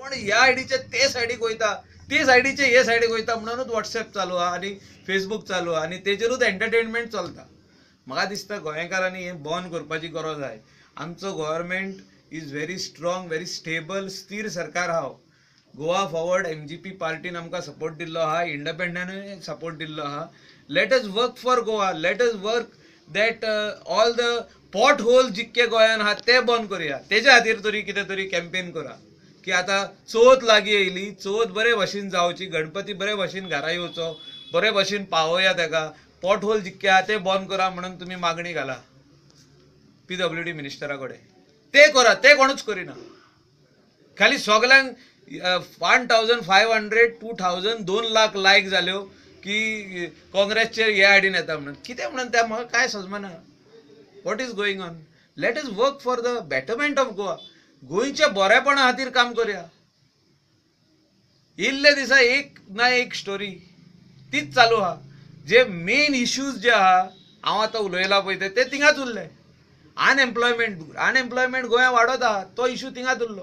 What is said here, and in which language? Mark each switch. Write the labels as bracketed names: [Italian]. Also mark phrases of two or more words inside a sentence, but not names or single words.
[Konkani] पण ह्या आयडीचे ते सायडीक वयता, ते सायडीचे हे सायडीक वयता म्हणूनच व्हॉट्सॲप चालू आहा आनी फेसबूक चालू आहा आनी तेजेरूच एंटरटेनमेंट चलता. म्हाका दिसता गोंयकारांनी हें बंद करपाची गरज आहे. [English] आमचो government is very strong, very stable, [Konkani] स्थिर सरकार आहा. गोवा फॉरवर्ड MGP पार्टीन आमकां सपोर्ट दिल्लो आहा, इंडिपेंडंटूय सपोर्ट दिल्लो आहा. [English] let us work for Goa, let us work that all the pot hole [Konkani] जितके गोंयान आहा ते बंद करुया. तेज्या खातीर तरी कितें तरी कॅम्पेन करा की आतां चवथ लागीं येयली, चवथ बरे भाशेन जावची, गणपती बरे भाशेन घरा येवचो, बरे भाशेन पावोया ताका. [English] pot hole [Konkani] जितके आहा ते बंद करा म्हणून तुमी मागणी घाला PWD मिनिस्टरा कडेन. ते करा, ते कोणूच करिना. खाली सगळ्यांक 1500, 2000, 2 लाख लायक जाल्यो की काँग्रेसचेर हे आयडीन येता म्हणून. कितें म्हणून तें म्हाका कांय समजना. [English] what is going on? let us work for the betterment of Goa. [Konkani] गोंयच्या बरेपणा खातीर काम करुया. इल्ले दिसा एक ना एक स्टोरी तीच चालू आहा. जे [English] main issues [Konkani] जे आहा हांव आतां उलयला पळय ते थिंगाच उरले. अनएम्प्लॉयमेंट गोंया वाडत आहा, तो इश्यू थिंगाच उरलो.